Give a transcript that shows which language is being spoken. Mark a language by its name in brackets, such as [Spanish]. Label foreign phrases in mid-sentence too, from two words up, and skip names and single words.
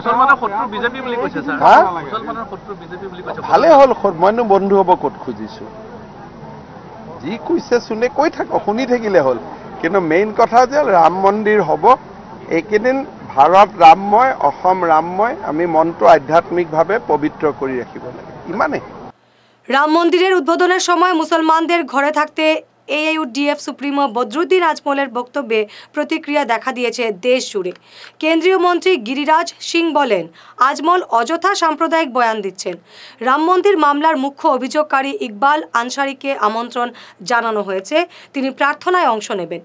[Assamese] ভালে হ'ল, মইনো বন্ধু হ'ব ক'ত খুজিছো? যি কৈছে চোনে কৈ থাকক, শুনি থাকিলে হ'ল। কিন্তু মেইন কথা যে ৰাম মন্দিৰ হ'ব, এইকেইদিন ভাৰত ৰামময়, অসম ৰামময়, আমি মনটো আধ্যাত্মিকভাৱে পবিত্ৰ কৰি রাখিব লাগে, ইমানেই। [Bangla] রাম মন্দিরের উদ্বোধনের সময় মুসলমানদের ঘরে থাকতে এআইইউডিএফ সুপ্রিমো বদরুদ্দিন আজমলের বক্তব্যে প্রতিক্রিয়া দেখা দিয়েছে দেশ জুড়ে। কেন্দ্রীয় মন্ত্রী গিরিরাজ সিং বলেন, আজমল অযথা সাম্প্রদায়িক বয়ান দিচ্ছেন। রাম মন্দির মামলার মুখ্য অভিযোগকারী ইকবাল আনসারিকে আমন্ত্রণ জানানো হয়েছে, তিনি প্রার্থনায় অংশ নেবেন।